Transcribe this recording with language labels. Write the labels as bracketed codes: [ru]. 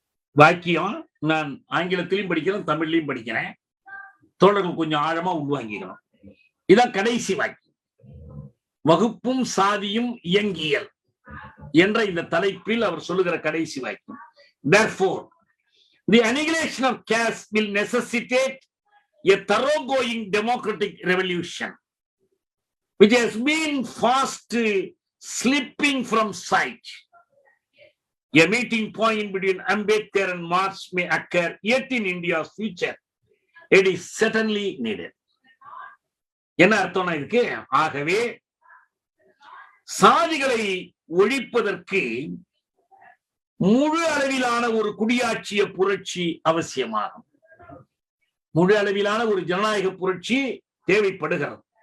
[ta] வாக்கியம் நான் ஆங்கிலத்திலையும் படிக்கிறேன், தமிழ்லையும் படிக்கிறேன். தோழர்கள் கொஞ்சம் ஆழமா உள்வாங்கிக்கணும். இதான் கடைசி வாக்கியம். வகுப்பும் சாதியும் இயங்கியல் என்ற இந்த தலைப்பில் அவர் சொல்லுகிற கடைசி வாக்கியம். [en] Therefore, the annihilation of caste will necessitate a thoroughgoing democratic revolution, which has been fast slipping from sight. A meeting point between Ambedkar and Marx may occur yet in India's future. It is certainly needed. [ta] என்ன அர்த்தம்னா இதுக்கு? ஆகவே சாதிகளை ஒழிப்பதற்கு முழு அளவிலான ஒரு குடியாட்சிய புரட்சி அவசியமாகும். முழு அளவிலான ஒரு ஜனநாயக புரட்சி தேவைப்படுகிறது.